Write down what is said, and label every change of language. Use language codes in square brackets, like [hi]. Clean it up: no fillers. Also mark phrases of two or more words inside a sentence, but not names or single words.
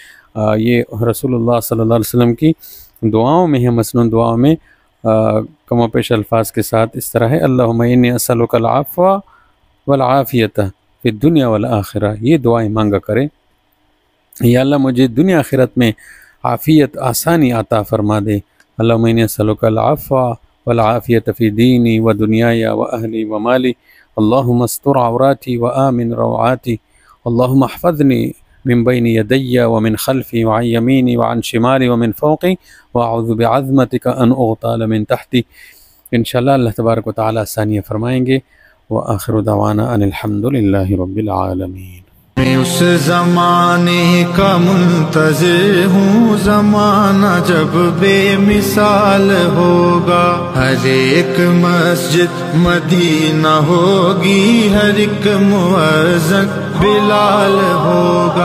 [ur] یہ رسول اللہ [ar] صلی اللہ علیہ وسلم [ur] کی دعاؤں میں ہے، مسنون دعاؤں میں کم و پیش الفاظ کے ساتھ اس طرح ہے، [ar] اللہم انی اسألک العفو والعافیۃ فی الدنیا والآخرہ، [ur] یہ دعائیں مانگا کریں، یا اللہ مجھے دنیا آخرت میں عافیت، آسانی عطا فرما دے، [ar] اللہم انی اسألک العفو والعافیۃ فی دینی و دنیای و اہلی و مالی، اللہم استر عوراتی و آمن روعاتی، اللہم احفظنی من بین یدی ومن خلفی وعن یمینی وعن شمالی ومن فوقی واعوذ بعظمتک ان اغتال من تحتی۔ [ur] انشاءاللہ [ar] اللہ تبارک و تعالی [ur] آسانیاں فرمائیں گے۔ [ar] وآخر دعوانا ان الحمد للہ رب العالمین۔ [ur] میں اس زمانے کا منتظر ہوں، زمانہ جب بے مثال ہوگا، ہر ایک مسجد مدینہ ہوگی، ہر ایک مؤذن بلال ہوگا۔